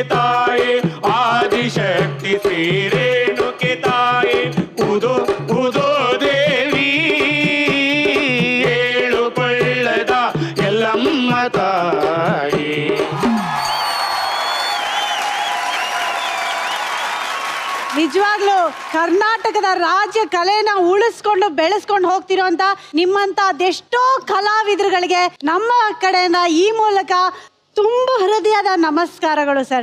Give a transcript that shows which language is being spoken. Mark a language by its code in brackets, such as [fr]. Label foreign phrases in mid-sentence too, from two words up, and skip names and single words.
[mr] ताये, आदिशक्ति श्री रेणुके ताये, उदो उदो देवी [kn] ಏಳುಕೊಳ್ಳದ ಎಲ್ಲಮ್ಮ ತಾಯಿ. ನಿಜವಾಗ್ಲೂ ಕರ್ನಾಟಕದ ರಾಜ್ಯ ಕಲೆನ ಉಳಿಸ್ಕೊಂಡು ಬೆಳೆಸ್ಕೊಂಡು ಹೋಗ್ತಿರೋಂತ ನಿಮ್ಮಂತ ಅದೆಷ್ಟೋ ಕಲಾವಿದರುಗಳಿಗೆ ನಮ್ಮ ಕಡೆಯಿಂದ ಈ ಮೂಲಕ ತುಂಬ ಹೃದಯದ ನಮಸ್ಕಾರಗಳು ಸರ್.